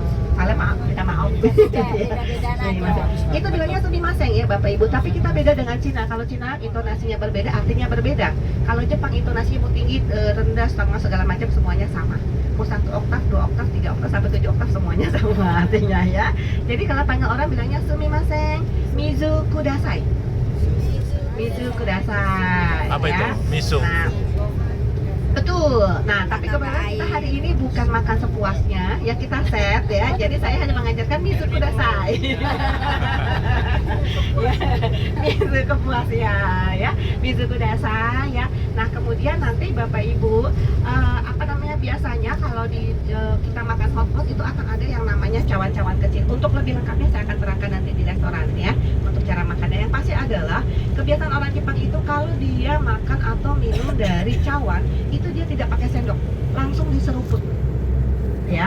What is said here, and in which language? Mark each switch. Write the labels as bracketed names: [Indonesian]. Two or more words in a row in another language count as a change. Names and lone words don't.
[Indonesian] Salah maaf, minta maaf. Sumimasen. Itu bilangnya sumimasen ya Bapak Ibu, tapi kita beda dengan Cina. Kalau Cina intonasinya berbeda, artinya berbeda. Kalau Jepang intonasinya mau tinggi, rendah, setengah segala macam semuanya sama. Mau 1 oktav, 2 oktav, 3 oktav sampai 7 oktav semuanya sama artinya ya. Jadi kalau panggil orang bilangnya sumimasen, [Japanese] 水ください. 水ください. [Indonesian] Apa ya. itu? Miso. Nah, betul. Nah, tapi kebetulan kita hari ini bukan makan sepuasnya, ya kita set ya. Jadi saya hanya mengajarkan [Japanese] 水ください. [Indonesian] Ya, mizu kepuasnya ya. [Japanese] 水ください ya. [Indonesian] Nah, kemudian nanti Bapak Ibu biasanya kalau kita makan hotpot itu akan ada yang namanya cawan-cawan kecil. Untuk lebih lengkapnya saya akan terangkan nanti di restoran ya. Untuk cara makannya yang pasti adalah kebiasaan orang Jepang itu kalau dia makan atau minum dari cawan itu dia tidak pakai sendok, langsung diseruput ya.